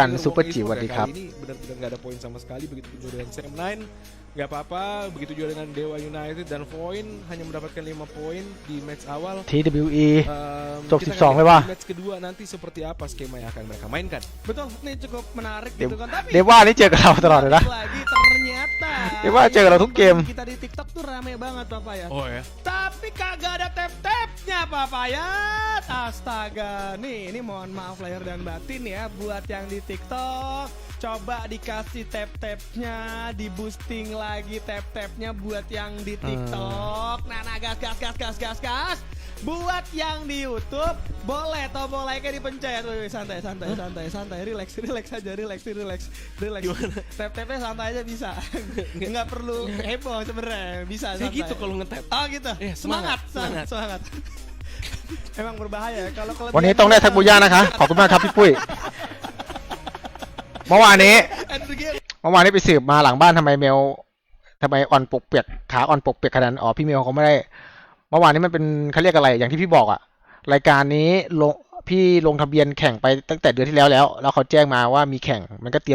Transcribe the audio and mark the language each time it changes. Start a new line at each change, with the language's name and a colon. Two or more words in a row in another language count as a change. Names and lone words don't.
Indonesian: Ngomong
Thai: ซูเปอร์จิ๋ว
Indonesian: e-sport
Thai: สวัสดีครับ
Indonesian: kali ini benar-benar nggak ada poin sama sekali, begitu juga dengan CM9 nggak apa-apa, begitu juga dengan Dewa United dan Void hanya mendapatkan 5 poin di match awal.
Thai: TWE จบ
Indonesian: Kita 12 akan
Thai: เลย
Indonesian: lihat
Thai: ว่ะ
Indonesian: di match kedua nanti seperti apa skema yang akan mereka mainkan. Betul, ini cukup menarik gitu kan. Tapi
Thai: เดว่านี่เจอกับเราตลอดเลยนะ
Indonesian: lagi ternyata
Thai: เดว่าเจอกับเราทุกเกม
Indonesian: kita di TikTok tuh rame banget Bapak ya. Oh ya. Tapi kagak ada tap-tapnya Bapak ya. Astaga. Nih, ini mohon maaf lahir dan batin ya buat yang di TikTok. Coba dikasih tap-tapnya, di boosting lagi tap-tapnya buat yang di TikTok. Nah, gas. Buat yang di YouTube, boleh tombol like-nya dipencet. Wih, santai, relax aja. Tap-tapnya santai aja bisa. Nggak perlu heboh sebenarnya, bisa Kayak santai. gitu kalau nge-tap. Oh gitu. Semangat. Semangat. Emang berbahaya kalau
Thai: วันนี้ต้องได้ทักบุย่านะคะขอบคุณมากครับพี่ปุ้ยเมื่อวานนี้ไปสืบมาหลังบ้านทำไมอ่อนปกเปียกขาอ่อนปกเปียกขนาดนั้นอ๋อพี่เมลเขาไม่ได้เมื่อวานนี้มันเป็น เขาเรียกอะไรอย่างที่พี่บอกอะรายการนี้พี่ลงทะเบียนแข่งไปตั้งแต่เดือนที่แล้วเขาแจ้งมาว่ามีแข่งมันก็เตรี